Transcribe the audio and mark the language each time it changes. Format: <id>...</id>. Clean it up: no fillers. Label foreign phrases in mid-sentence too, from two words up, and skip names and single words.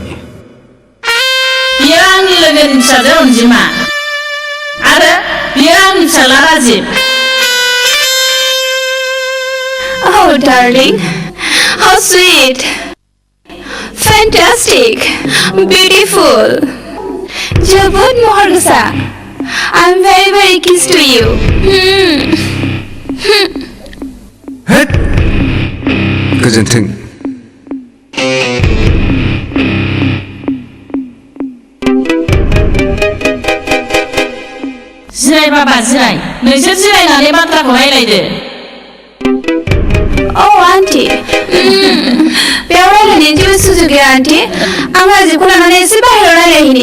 <brx>बियो आंनि लोगोनि फिसाजो अनजिमा आरो बियो आंनि फिसाला राजिब</brx> <en>Oh darling How sweet Fantastic Beautiful</en> <brx>जोबोद महर गोसा</brx> <en>I'm very kissed to you</en> <brx>हेट गोजोन्थों जिराय बाबा जिराय नोंसोर जिरायनानै बाथ्राखौ रायलायदो Oh आन्टी बेयाव रायलायनायनि जेबो सुजुग गैया आन्टी आं राजिबखौ लानानै एसे बाहेरायाव रायलायहैनि</brx>